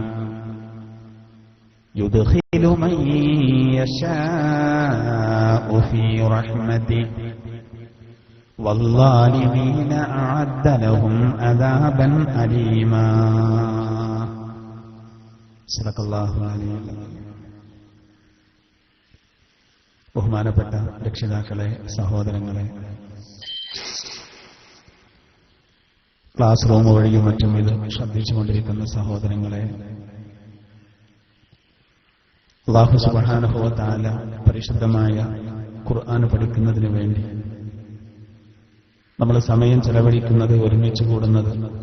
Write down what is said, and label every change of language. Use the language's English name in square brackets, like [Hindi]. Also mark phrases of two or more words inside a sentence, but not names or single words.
[Arabic] يدخل من يشاء في رحمته والظالمين أعد لهم عذابا أليما صدق الله العلي العظيم. [Malayalam] ബഹുമാനപ്പെട്ട രക്ഷിതാക്കളെ, സഹോദരങ്ങളെ, [English] class room [Malayalam] വഴിയും മറ്റും ഇത് ശ്രദ്ധിച്ചുകൊണ്ടിരിക്കുന്ന സഹോദരങ്ങളെ, [Arabic] الله سبحانه وتعالى [Malayalam] പരിശുദ്ധമായ ഖുർആൻ പഠിക്കുന്നതിന് വേണ്ടി നമ്മൾ സമയം ചെലവഴിക്കുന്നത്, ഒരുമിച്ച് കൂടുന്നത്,